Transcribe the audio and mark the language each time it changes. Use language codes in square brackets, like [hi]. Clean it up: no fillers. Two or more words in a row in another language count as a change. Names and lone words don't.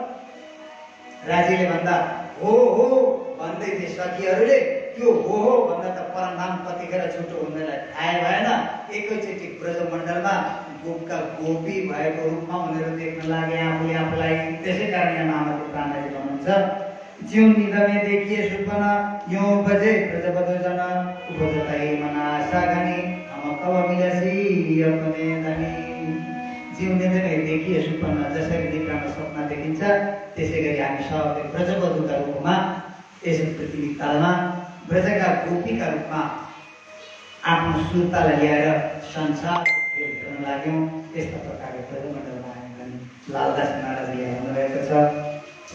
[ne] राज्यले भन्दा हो भन्दै थिए सखीहरूले। त्यो हो भन्दा त परमधाम कतिखेर छुटो हुँदैन थाहै भएन। एकैचोटि ब्रजमण्डलमा गोपका गोपी भएको रूपमा उनीहरू देख्न लागे आफूलाई। त्यसै कारण यहाँ महामती प्राणनाजी भन्नुहुन्छ, [hi] ज्यों नींद में देखिए सुपन यूं बजे ब्रजबधु जन। उपजतै मन आशा घनी हम कब मिलसी अपने धनी। ज्यों नींद में देखिए सुपन, [ne] जसरी निद्रामा सपना देखिन्छ त्यसै गरी हामी सबले ब्रजबधुका रूपमा यस पृथ्वी कालमा ब्रजका गोपीका रूपमा आफ्नो सुर्तालाई ल्याएर संसारको खेल खेल्न लाग्यौँ। यस्ता प्रकारले ब्रजमण्डलमा आयौँ भने लालदास महाराजले भन्नुभएको छ।